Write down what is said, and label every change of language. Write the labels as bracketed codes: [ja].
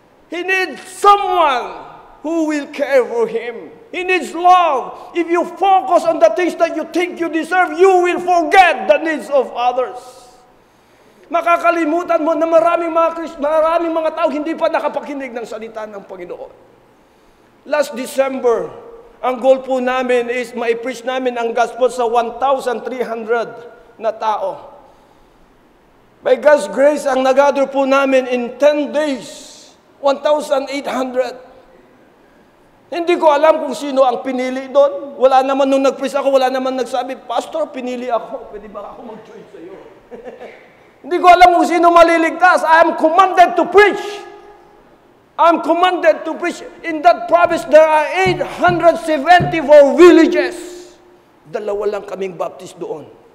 [en] He needs someone who will care for him. He needs love. If you focus on the things that you think you deserve, you will forget the needs of others. [tl] Makakalimutan mo na maraming mga tao hindi pa nakapakinig ng salita ng Panginoon. [en] Last December, [tl] ang goal po namin is ma-preach namin ang gospel sa 1,300 na tao. [en] By God's grace, [tl] ang nag-gather po namin in 10 days, 1,800. Hindi ko alam kung sino ang pinili doon. Wala naman nung nag-preach ako, wala naman nagsabi, Pastor, pinili ako. Pwede ba ako mag-join sa iyo? Hindi ko alam kung sino maliligtas. [en] I am commanded to preach. I'm commanded to preach. In that province, there are 874 villages. [tl] 2 lang kaming Baptist doon.